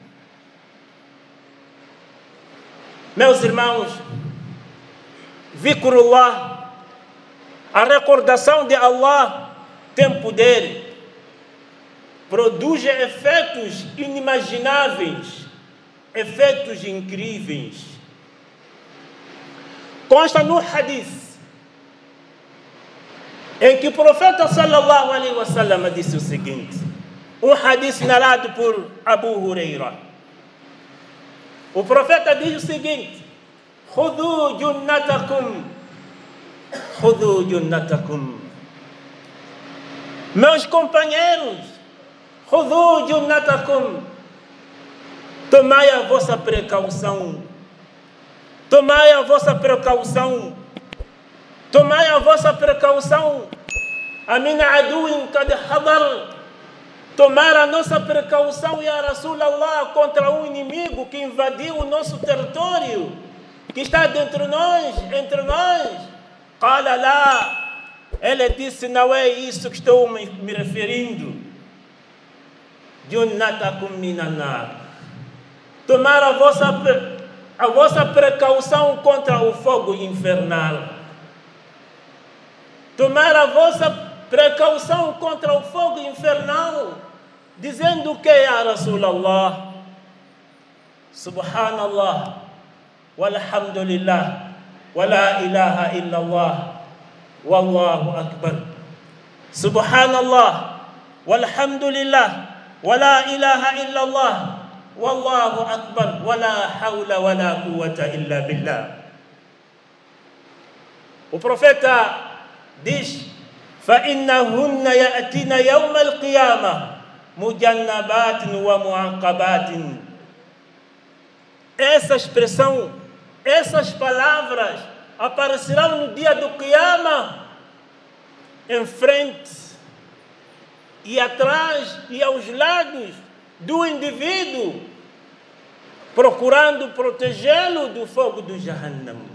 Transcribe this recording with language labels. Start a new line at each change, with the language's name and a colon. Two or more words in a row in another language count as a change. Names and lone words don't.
Portuguese: Meus irmãos, Zikrullah, a recordação de Allah tem poder, produz efeitos inimagináveis, efeitos incríveis. Consta no hadith em que o profeta
Arabic: صلى الله عليه وسلم
Portuguese: disse o seguinte, um hadith narrado por Abu Huraira. O profeta diz o seguinte:
Arabic: خذوا جنتكم، خذوا جنتكم.
Portuguese: Meus companheiros,
Arabic: خذوا جنتكم,
Portuguese: tomai a vossa precaução, tomai a vossa precaução, tomai a vossa precaução.
Arabic: أمن عدو قد حضر,
Portuguese: tomar a nossa precaução,
Arabic: يا رسول الله,
Portuguese: contra um inimigo que invadiu o nosso território, que está entre nós.
Arabic: قال لا,
Portuguese: ele disse, não é isso que estou me referindo.
Arabic: جنتكم من النار,
Portuguese: tomar a vossa precaução contra o fogo infernal. Tomar a vossa precaução contra o fogo infernal, dizendo que,
Arabic: يا رسول الله, سبحان الله، والحمد لله، ولا إله إلا الله، والله أكبر. سبحان الله، والحمد لله، ولا إله إلا الله، والله أكبر، ولا حول ولا قوة إلا بالله.
Portuguese: O profeta diz:
Arabic: فَإِنَّهُنَّ يَأْتِينَ يَوْمَ الْقِيَامَةِ مُجَنَّبَاتٍ وَمُعَقَّبَاتٍ.
Portuguese: Essa expressão, essas palavras aparecerão no dia do Qiyamah, em frente e atrás e aos lados do indivíduo, procurando protegê-lo do fogo do Jahannam.